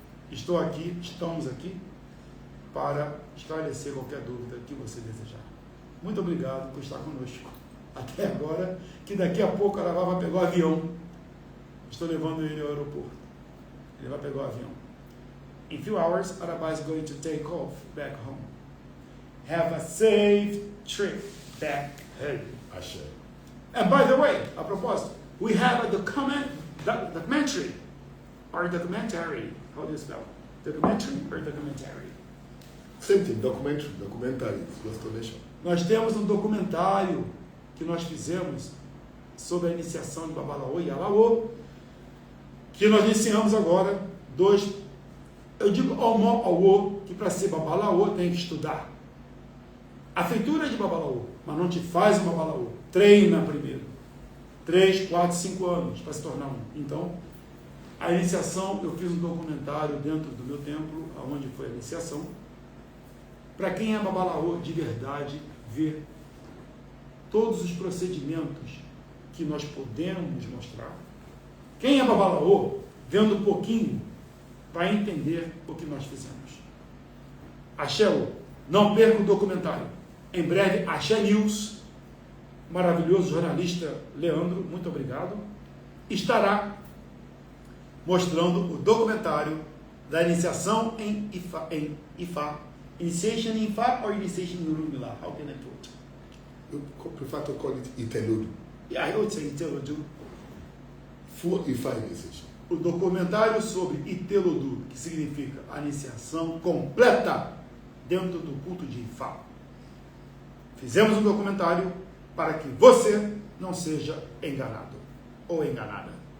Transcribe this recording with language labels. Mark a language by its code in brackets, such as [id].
[pt] Estamos aqui para esclarecer qualquer dúvida que você desejar. Muito obrigado por estar conosco até agora, que daqui a pouco o Arabá vai pegar o avião. Estou levando ele ao aeroporto. Ele vai pegar o avião. [en] In few hours, Arabá is going to take off back home. Have a safe trip back home. Axé. And by the way, [pt] a propósito, [en] we have a documentary, or documentary. How do you spell? Documentary or documentary? Same thing, documentary, explanation. [pt] Nós temos um documentário que nós fizemos sobre a iniciação de Babalaô e Alaô, que nós iniciamos agora eu digo Omó, que para ser Babalaô tem que estudar. A feitura é de Babalaô, mas não te faz um Babalaô. Treina primeiro. 3, 4, 5 anos para se tornar um. Então, a iniciação, eu fiz um documentário dentro do meu templo, onde foi a iniciação, para quem é Babalaô de verdade, ver todos os procedimentos que nós podemos mostrar. Quem é Babalaô, vendo um pouquinho, vai entender o que nós fizemos. Axé, não perca o documentário. Em breve, Axé News, maravilhoso jornalista Leandro, muito obrigado, estará mostrando o documentário da iniciação em Ifá. [en] Initiation in Ifá or initiation in Orumilá? How can I put? You prefer to call it Itelodu. Yeah, I would say Itelodu. Full Ifá initiation. [pt] O documentário sobre Itelodu, que significa a iniciação completa dentro do culto de Ifá. Fizemos um documentário para que você não seja enganado ou enganada.